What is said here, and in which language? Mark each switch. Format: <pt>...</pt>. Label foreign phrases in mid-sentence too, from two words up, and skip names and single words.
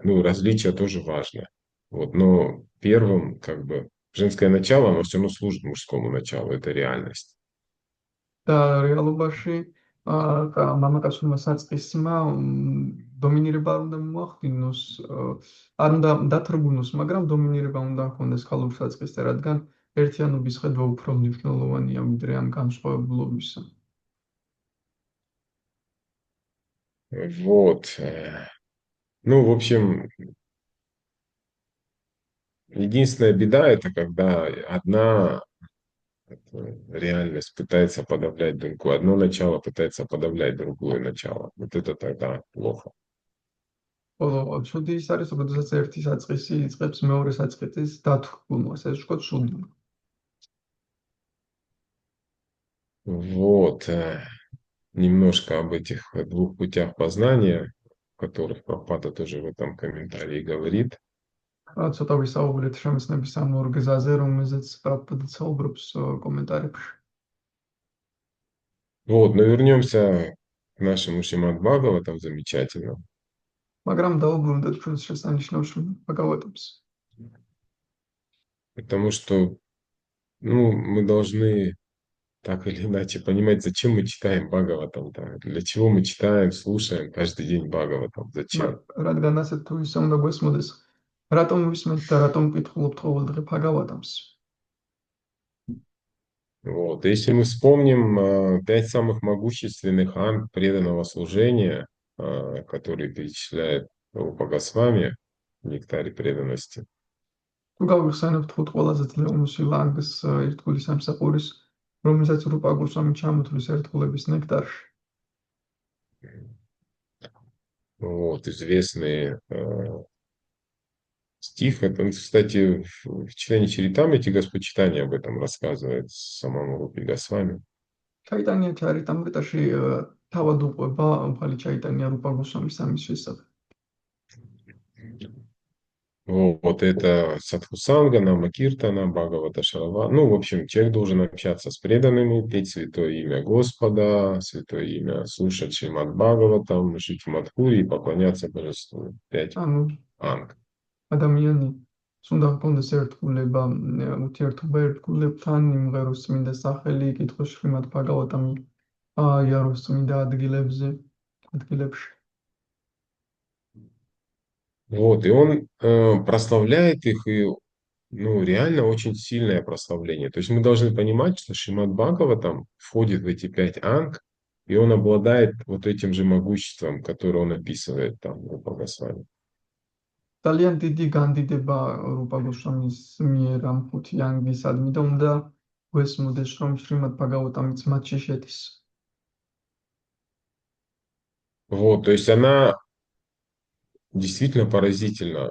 <ru>Ну, различие тоже важно. Вот, но первым, как бы, женское начало, оно все равно служит мужскому началу, это реальность.</ru> <ka>და რეალობაში მამაკაცურმა საწყისმა დომინირება არ უნდა მოახდინოს, არ უნდა დათრგუნოს, მაგრამ დომინირება უნდა ჰქონდეს ქალურ საწყისზე, რადგან ერთიანობის ხედვა უფრო მნიშვნელოვანია ვიდრე ამ განსხვავებულობისა.</ka> <ru>Вот. Ну, в общем, единственная беда это когда одна реальность пытается подавлять другую, одно начало пытается подавлять другое начало. Вот это тогда плохо.</ru> <ka>ხოლო ცუდი ის არის, როდესაც ერთი საწყისი იწყებს მეორე საწყისის დათრგუნვას, ეს ვთქვათ ცუდი.</ka> <ru>Вот. Немножко об этих двух путях познания, о которых Прабхупада тоже в этом комментарии говорит.</ru> <ka>ცოტა ვისაუბრეთ შემეცნების ამ ორ გზაზე, რომელზეც პრაბჰუპადა საუბრობს კომენტარებში.</ka> <ru>Вот, но вернемся к нашему Шримад Бхагаватам замечательно.</ru> <ka>მაგრამ დავუბრუნდეთ ჩვენს შესანიშნავ ბაგავატებს.</ka> <ru>Потому что, ну, мы должны так или иначе понимать, зачем мы читаем Бхагаватам-то, для чего мы читаем, слушаем каждый день Бхагаватам, зачем?</ru> <ka>რადგან ასე თუ ისე უნდა გვესმოდეს, რატომ ვისმენთ და რატომ ვკითხულობთ ყოველდღე ბაგავატამს?</ka> <ru>Вот. Если мы вспомним 5 самых могущественных анг преданного служения, которые перечисляет Рупа Госвами в Нектаре преданности,</ru> <ka>თუ გავიხსენებთ ხუთ ყველაზე ძლევმოსილ ანგს ერთგული სამსახურის, რომელსაც რუპა გოსვამი ჩამოთვლის ერთგულების ნექტარში.</ka> <ru>вот, известный стих, это, кстати, в читании Чаритамрити Господь об этом рассказывает самому Рупе Госвами.</ru> <ka>ჩაიტანია ჩარიტამრიტაში თავად უყვება უფალი ჩაიტანია რუპა გოსვამის ამის შესახებ.</ka> <ru>Вот это Садхусанга, Намакиртана, Бхагавата Шарава. Ну, в общем, человек должен общаться с преданными, петь святое имя Господа, святое имя, слушать Шримад Бхагаватам, жить в Мадхури и поклоняться Божеству. 5 анг.</ru> <ka>ადამიანი უნდა ჰქონდეს ერთგულება, ურთიერთობა ერთგულებთან, იმღეროს წმინდა სახელი, იკითხოს შრიმად ბაგავატამი, იაროს წმინდა ადგილებში.</ka> <ru>Вот, и он прославляет их, и ну, реально очень сильное прославление. То есть мы должны понимать, что Шримад Бхагаватам входит в эти 5 анг, и он обладает вот этим же могуществом, которое он описывает там в Рупа Госвами.</ru> <ka>ძალიან დიდი განდიდება რუპა გოსვამის მიერ ამ ხუთი ანგისადმი და უნდა გვესმოდეს, რომ შრიმად ბაგავატამიც მათში შედის.</ka> <ru>Вот, то есть она действительно поразительна.</ru>